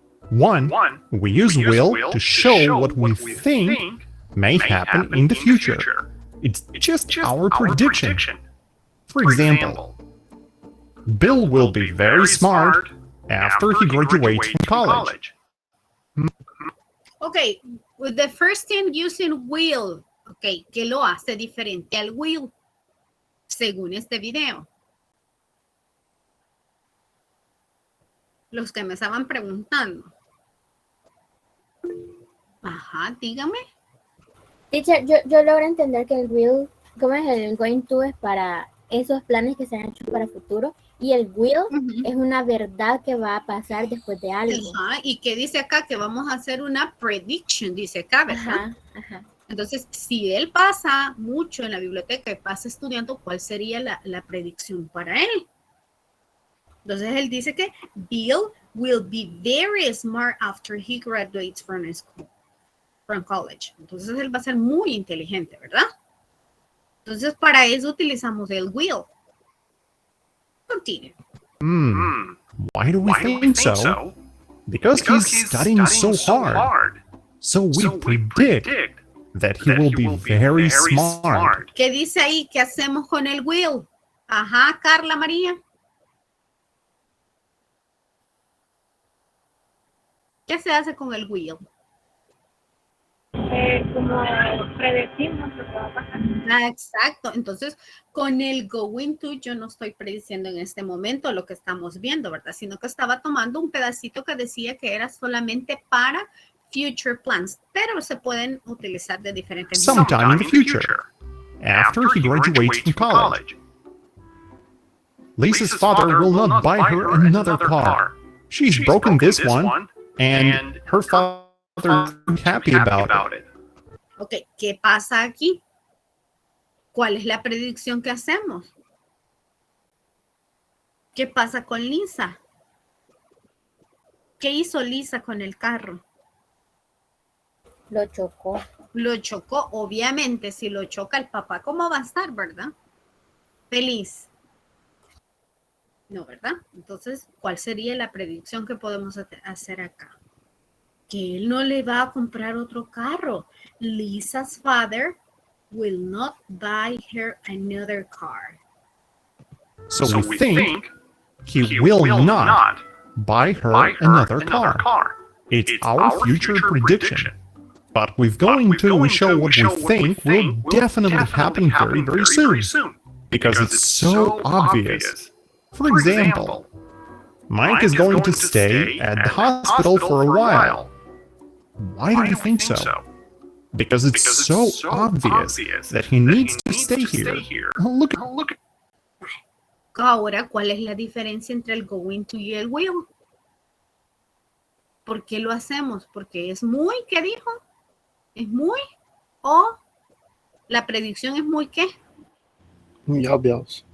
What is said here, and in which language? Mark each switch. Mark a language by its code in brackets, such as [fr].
[en] One, we use will to show what we think may happen in the future. It's just our prediction. For example, Bill will be very smart after he graduates from college. Okay, with the first thing using will, okay, [es] ¿qué lo hace diferente al will? Según este video. Los que me estaban preguntando. Ajá, dígame. Teacher, yo logro entender que el will, como es el going to, es para esos planes que se han hecho para el futuro, y el will es una verdad que va a pasar después de algo. Ajá, y que dice acá que vamos a hacer una prediction, dice acá, ¿verdad? Ajá. Entonces, si él pasa mucho en la biblioteca y pasa estudiando, ¿cuál sería la predicción para él? Entonces, él dice que [en] Bill will be very smart after he graduates from school, from college. [es] Entonces, él va a ser muy inteligente, ¿verdad? Entonces, para eso utilizamos el will. [en] Continue. Why do we think so? Because he's studying so hard. So we predict that he will be very smart. [es] ¿Qué dice ahí? ¿Qué hacemos con el will? Ajá, Carla María. ¿Qué se hace con el will? Como predecimos lo que va a pasar. Exacto. Entonces, con el going to, yo no estoy prediciendo en este momento lo que estamos viendo, ¿verdad? Sino que estaba tomando un pedacito que decía que era solamente para future plans, pero se pueden utilizar de diferentes maneras. [en] Sometime in the future, after he graduates from college. Lisa's father will not buy her another car. She's broken this one, and her father is happy about it. [es] Ok, ¿qué pasa aquí? ¿Cuál es la predicción que hacemos? ¿Qué pasa con Lisa? ¿Qué hizo Lisa con el carro? Lo chocó. Lo chocó, obviamente, si lo choca el papá, ¿cómo va a estar, verdad? Feliz. No, ¿verdad? Entonces, ¿cuál sería la predicción que podemos hacer acá? Que él no le va a comprar otro carro. [en] Lisa's father will not buy her another car. So we think he will not buy her another car. It's our future prediction. But with going to, we show what we think will definitely happen very, very soon. Because it's so obvious. For example, Mike is going to stay at the hospital for a while. Why do you think so? Because it's so obvious that he needs to stay here. Look. [es] Ahora, ¿cuál es la diferencia entre el going to y el will? ¿Por qué lo hacemos? Porque es muy, ¿qué dijo? ¿Es muy? ¿O la predicción es muy qué? Muy obvious.